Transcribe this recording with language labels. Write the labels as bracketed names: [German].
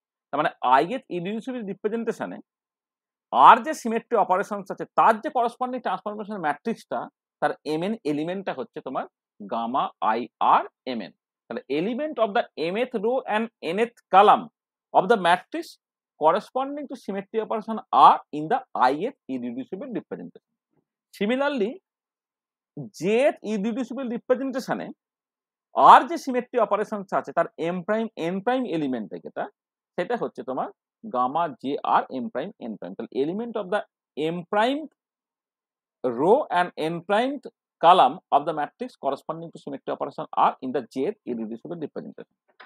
[Bangla] তার মানে আই এর ইরিডিউসিবল রিপ্রেজেন্টেশনে আর যে সিমেট্রি অপারেশনস আছে তার যে করসপন্ডিং ট্রান্সফরমেশন ম্যাট্রিক্সটা, তার mn এলিমেন্টটা হচ্ছে তোমার গামা আই আর mn। [English] তাহলে element of the mth row and nth column of the matrix corresponding to symmetry operation are in the ith irreducible representation. [Bangla] Similarly, jth irreducible representation এ আর যে symmetry operations আছে তার m prime n prime element যেটা, সেটা হচ্ছে তোমার gamma J আর m prime n prime. [English] তাহলে element of the m prime row and n prime column of the matrix corresponding to symmetry operation are in the jth irreducible representation।